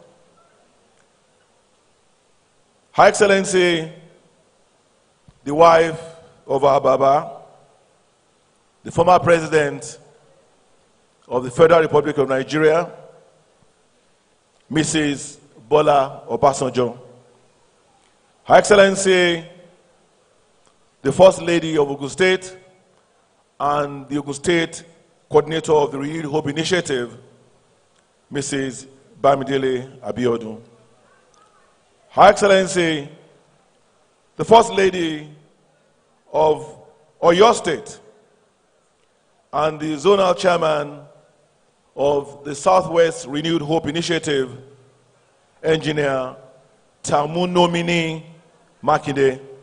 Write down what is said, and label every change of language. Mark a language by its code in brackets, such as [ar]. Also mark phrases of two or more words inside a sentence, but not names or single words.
[en] Her Excellency, the wife of our Baba, the former President of the Federal Republic of Nigeria, Mrs. Bola Obasanjo. Her Excellency, the First Lady of Ogun State and the Ogun State Coordinator of the Renewed Hope Initiative, Mrs. Bamidele Abiodun. Her Excellency, the First Lady of Oyo State and the Zonal Chairman of the Southwest Renewed Hope Initiative, Engineer Tamunomini Makinde.